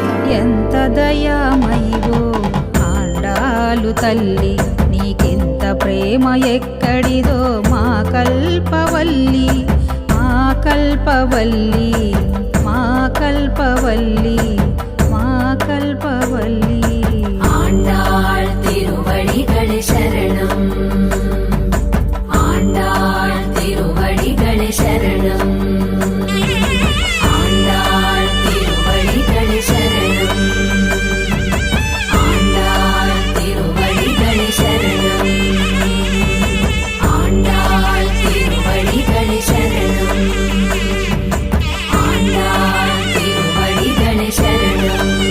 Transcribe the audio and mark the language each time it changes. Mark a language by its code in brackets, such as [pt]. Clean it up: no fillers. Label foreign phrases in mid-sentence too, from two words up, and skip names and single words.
[te] ఎంత దయామయివో ఆండాలు తల్లి నీకెంత ప్రేమ ఎక్కడిదో మా కల్పవల్లి మా కల్పవల్లి మా కల్పవల్లి మా కల్పవల్లి [ta] ஆண்டாள் திருவடிகளே சரணம் ஆண்டாள் திருவடிகளே சரணம் ஆண்டாள் திருவடிகளே சரணம் ஆண்டாள் திருவடிகளே சரணம் ஆண்டாள் திருவடிகளே சரணம் ஆண்டாள் திருவடிகளே சரணம்